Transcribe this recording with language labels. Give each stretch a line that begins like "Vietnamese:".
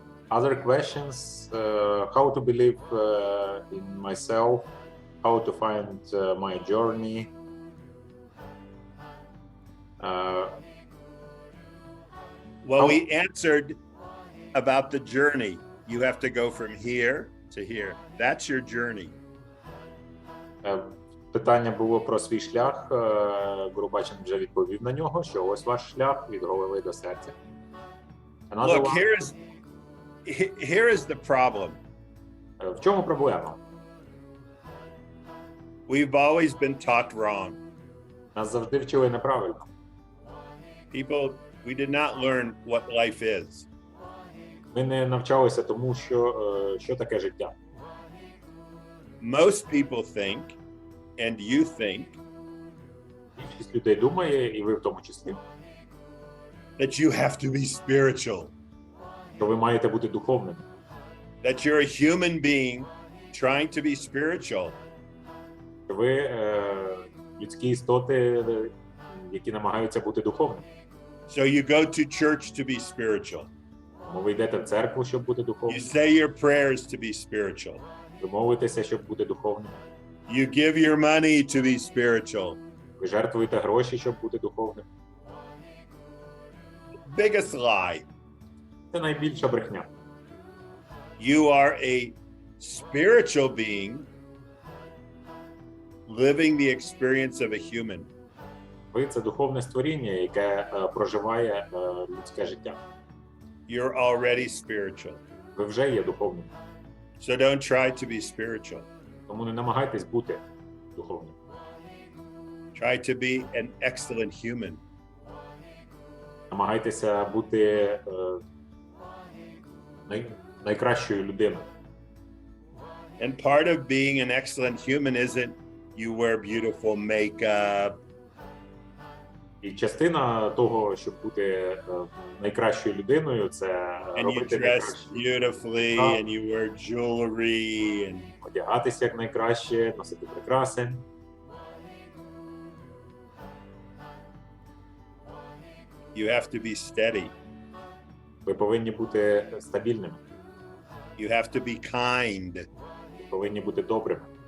English: Other questions, how to believe in myself, how to find my journey. Well, we answered about the journey. You have to go from here to here. That's your journey.
Ukrainian: Питання було про свій шлях. Гурубачин вже відповів на нього, що ось ваш шлях від голови до серця.
English: Look, here is the problem.
Ukrainian: В чому проблема?
English: We've always been taught wrong.
Ukrainian: Нас завжди вчили неправильно.
English: We did not learn what life is.
Ukrainian: Ми не навчалися тому, що таке життя.
English: Most people think, and you think,
Ukrainian: Більшість людей думає, і ви в тому числі,
English: that you have to be spiritual.
Ukrainian: що ви маєте бути духовними.
English: That you're a human being trying to be spiritual.
Ukrainian: Що ви людські істоти, які намагаються бути духовними.
English: So you go to church to be spiritual.
Ukrainian: Тому ви йдете в церкву, щоб бути
English: You
Ukrainian: духовним.
English: say your prayers to be spiritual.
Ukrainian: Ви молитеся, щоб бути духовним.
English: You give your money to be spiritual.
Ukrainian: Ви жертвуєте гроші, щоб бути духовним.
English: Biggest lie.
Ukrainian: Це найбільша брехня.
English: You are a spiritual being living the experience of a human.
Ukrainian: Ви – це духовне створіння, яке проживає людське життя.
English: You're already spiritual.
Ukrainian: Ви вже є духовним.
English: So don't try to be spiritual.
Ukrainian: Тому не намагайтесь бути духовним.
English: Try to be an excellent human.
Ukrainian: Намагайтеся бути найкращою людиною.
English: And part of being an excellent human isn't you wear beautiful makeup.
Ukrainian: І частина того, щоб бути найкращою людиною, це
English: And you
Ukrainian: робити
English: dress
Ukrainian: найкраще.
English: beautifully and you wear jewelry and
Ukrainian: Одягатися як найкраще, носити прикраси.
English: you have to be steady.
Ukrainian: Ви повинні бути стабільними.
English: You have to be kind.
Ukrainian: Ви повинні бути добрими.